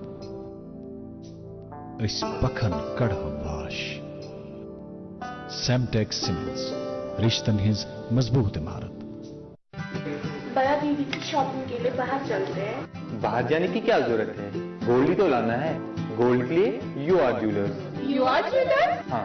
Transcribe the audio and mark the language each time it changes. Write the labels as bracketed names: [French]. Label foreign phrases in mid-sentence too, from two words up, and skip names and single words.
[Kashmiri] अस पखन कड़हव वाश सेमटेक सीमेंट्स रिश्तन हिंज मजबूत इमारत। [Hindi] बड़ा दीदी की शॉपिंग के लिए बाहर चलते हैं। बाहर जाने की क्या जरूरत है, गोल्ड ही तो लाना है। गोल्ड के लिए यू आर ज्वेलर्स। यू आर ज्वेलर्स? हाँ